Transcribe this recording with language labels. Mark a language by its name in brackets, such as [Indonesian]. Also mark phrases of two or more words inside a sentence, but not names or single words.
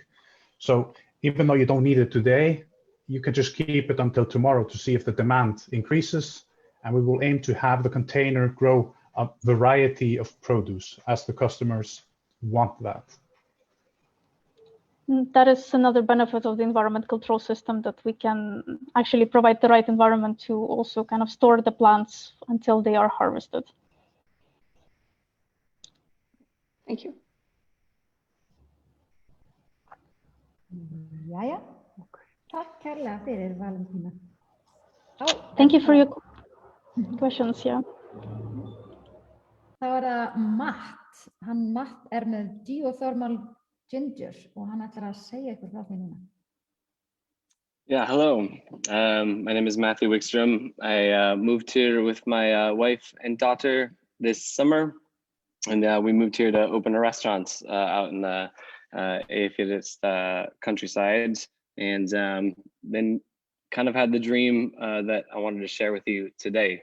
[English] So even though you don't need it today, you can just keep it until tomorrow to see if the demand increases, and we will aim to have the container grow a variety of produce as the customers want that. That is another benefit of the environment control system, that we can actually provide the right environment to also kind of store the plants until they are harvested. Thank you. [Icelandic] Jæja. Takk kærlega fyrir, Valentína. [English] Thank you for your questions. Yeah. [Icelandic] Þá það Matt. Matt með [English] geothermal ginger [Icelandic] og hann ætlar að segja ykkur frá því núna. [English] Yeah, hello. My name is Matthew Wickstrom. I moved here with my wife and daughter this summer, and we moved here to open a restaurant out in the Eyjafjallajökull countryside, and then kind of had the dream that I wanted to share with you today.